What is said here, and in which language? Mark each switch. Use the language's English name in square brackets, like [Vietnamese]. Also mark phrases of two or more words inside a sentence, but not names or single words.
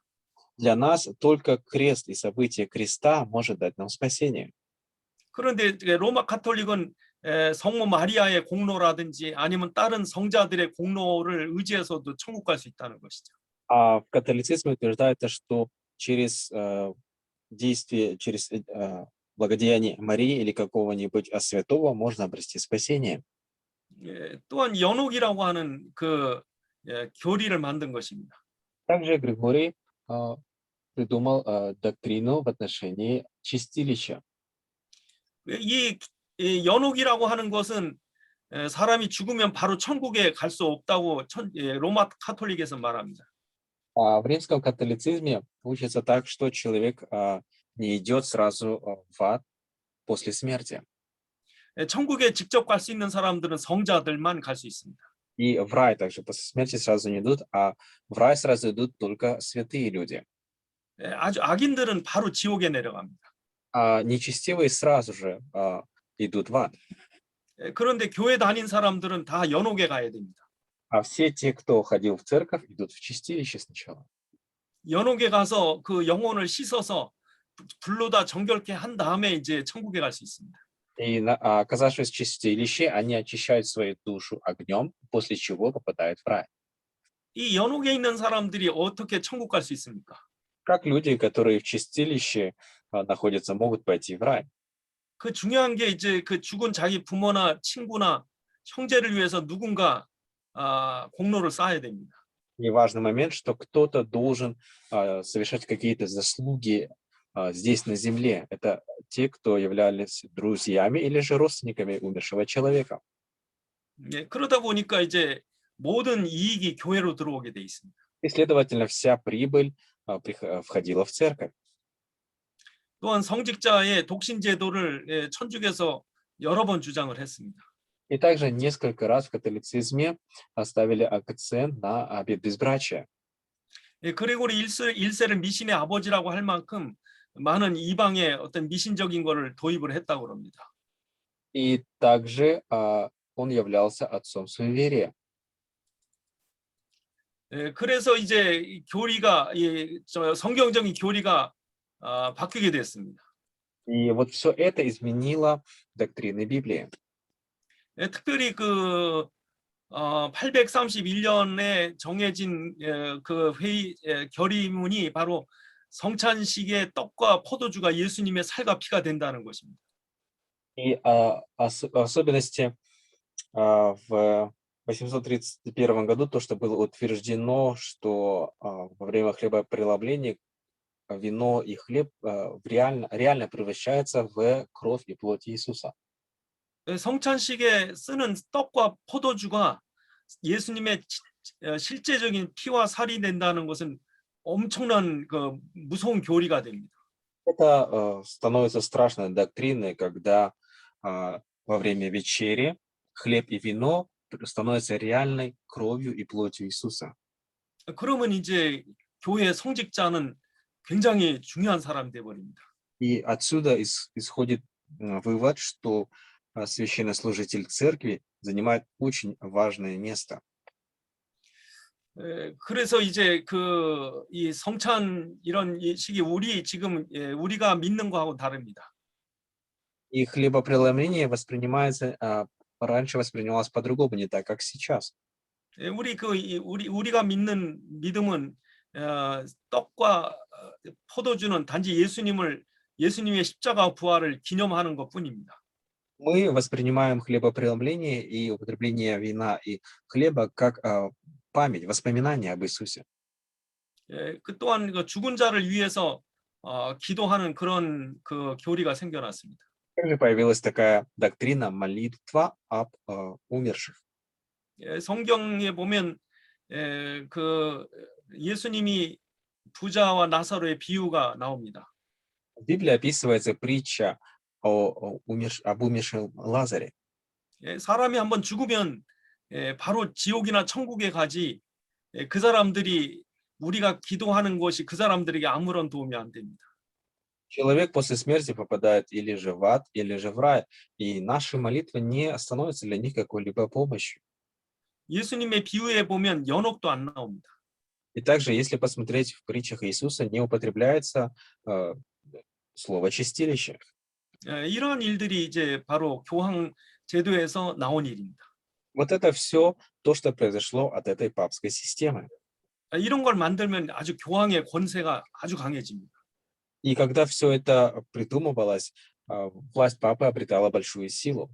[Russian] Для нас только крест и событие креста может дать нам спасение. [Korean] 그런데 로마 카톨릭은 성모 마리아의 공로라든지 아니면 다른 성자들의 공로를 의지해서도 천국 갈 수 있다는 것이죠. [Russian] А в католицизме утверждается, что через действие, через благодеяние Марии или какого-нибудь святого можно обрести спасение. [Korean] 또한 연옥이라고 하는 그 교리를 만든 것입니다. [Russian] Также Григорий придумал доктрину в отношении чистилища. [Korean] 이 연옥이라고 하는 것은 사람이 죽으면 바로 천국에 갈 수 없다고 로마 카톨릭에서 말합니다. [Russian] В римском католицизме учится так, что человек не идет сразу в ад после смерти. [Korean] 천국에 직접 갈 수 있는 사람들은 성자들만 갈 수 있습니다. [Russian] И в рай также после смерти сразу не идут, а в рай сразу идут только святые люди. [Korean] 아주 악인들은 바로 지옥에 내려갑니다. [Russian] А нечестивые сразу же идут в ад. [Korean] 그런데 교회 다닌 사람들은 다 연옥에 가야 됩니다. [Russian] А все те, кто ходил в церковь, идут в чистилище сначала. [Korean] 연옥에 가서 그 영혼을 씻어서 불로다 정결케 한 다음에 이제 천국에 갈 수 있습니다. [Russian] И оказавшись в чистилище, они очищают свою душу огнем, после чего попадают в рай. [Korean] 이 연옥에 있는 사람들이 어떻게 천국 갈 수 있습니까? [Russian] Как люди, которые в чистилище находятся, могут пойти в рай? [Korean] 그 중요한 게 이제 그 죽은 자기 부모나 친구나 형제를 위해서 누군가 공로를 쌓아야 됩니다. [Russian] И важный момент, что кто-то должен совершать какие-то заслуги здесь на земле. Это те, кто являлись друзьями или же родственниками умершего человека. [Korean] 그러다 보니까 이제 모든 이익이 교회로 들어오게 돼 있습니다. [Russian] И, следовательно, вся прибыль входила в церковь. [Korean] 또한 성직자의 독신 제도를 천주교에서 여러 번 주장을 했습니다. [Russian] И также несколько раз в католицизме ставили акцент на безбрачие. [Korean] 그리고리 1세를 미신의 아버지라고 할 만큼 많은 이방의 어떤 미신적인 거를 도입을 했다고 합니다. [Russian] И также он являлся отцом суеверия. [Korean] 그래서 이제 이 교리가 저 성경적인 교리가 바뀌게 됐습니다. [Russian] И вот все это изменило доктрины Библии. [Korean] 특별히 그 831년에 정해진 그 회의 결의문이 바로 성찬식의 떡과 포도주가 예수님의 살과 피가 된다는 것입니다. [Russian] И особенности в 831 году, то, что было утверждено, что во время хлебопреломления вино и хлеб реально превращаются в кровь и плоть Иисуса. [Korean] 성찬식에 쓰는 떡과 포도주가 예수님의 실제적인 피와 살이 된다는 것은 엄청난 그 무서운 교리가 됩니다. [Russian] Это становится страшной доктриной, когда во время вечери хлеб и вино становятся реальной кровью и плотью Иисуса. [Korean] 그러면 이제 교회 성직자는 굉장히 중요한 사람이 돼 버립니다. [Russian] И отсюда исходит вывод, что священнослужитель церкви занимает очень важное место. [Korean] 그래서 이제 이 성찬 이런 식이 우리가 믿는 거하고 다릅니다. [Russian] И хлебопреломление воспринимается, раньше воспринималось по-другому, не так, как сейчас. [Korean] 우리가 믿는 믿음은 떡과 포도주는 단지 예수님의 십자가 부활을 기념하는 것뿐입니다. [Russian] Мы воспринимаем хлебопреломление и употребление вина и хлеба как память, воспоминание об Иисусе. [Korean] 그 또한 그 죽은 자를 위해서 기도하는 그런 그 교리가 생겨났습니다. [Russian] Также появилась такая доктрина молитва об умерших. [Korean] 성경에 보면 그 예수님이 부자와 나사로의 비유가 나옵니다. [Russian] В Библии описывается притча об умершем Лазаре. [Korean] 사람이 한번 죽으면 바로 지옥이나 천국에 가지 그 사람들이 우리가 기도하는 것이 그 사람들에게 아무런 도움이 안 됩니다. [Russian] Человек после смерти попадает или же в ад, или же в рай, и наши молитвы не становятся для них какой-либо помощью. [Korean] 예수님의 비유에 보면 연옥도 안 나옵니다. [Russian] И также, если посмотреть в притчах Иисуса, не употребляется слово «чистилище». [Korean] 이러한 일들이 이제 바로 교황 제도에서 나온 일입니다. [Russian] Вот это все то, что произошло от этой папской системы. [Korean] 이런 걸 만들면 아주 교황의 권세가 아주 강해집니다. [Russian] И когда все это придумывалось, власть папы обретала большую силу.